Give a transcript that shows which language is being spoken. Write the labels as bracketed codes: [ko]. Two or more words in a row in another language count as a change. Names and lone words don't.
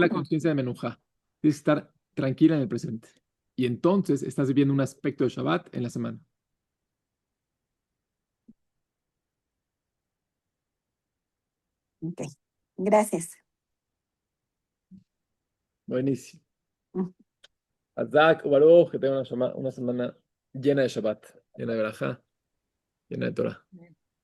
[es] la conciencia de Menujá. Tienes que estar tranquila en el presente. Y entonces estás viviendo un aspecto de Shabbat en la semana. Ok, gracias. Buenísimo. Mm. [he] חזק, ברוך, [es] que tenga una semana llena de Shabbat, llena de Berajá, llena de Torah.